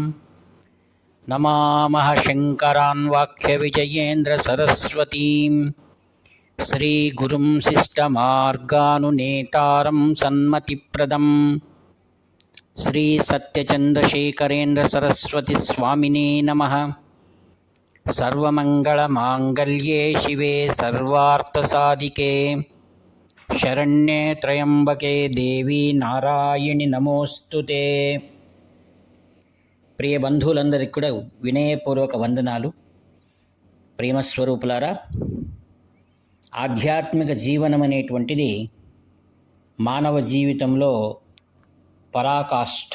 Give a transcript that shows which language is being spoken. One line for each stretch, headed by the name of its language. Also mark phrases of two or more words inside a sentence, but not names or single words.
Sanskrit: नमामः शङ्करान् वाक्यविजयेन्द्रसरस्वतीं श्रीगुरुं शिष्टमार्गानुनेतारं सन्मतिप्रदं श्रीसत्यचन्द्रशेखरेन्द्रसरस्वतीस्वामिने नमः। सर्वमङ्गलमाङ्गल्ये शिवे सर्वार्थसाधिके शरण्ये त्र्यम्बके देवी నారాయణి నమోస్తుతే।
Telugu: ప్రియ బంధువులందరికీ కూడా వినయపూర్వక వందనాలు। ప్రేమస్వరూపులారా, ఆధ్యాత్మిక జీవనం అనేటువంటిది మానవ జీవితంలో పరాకాష్ఠ.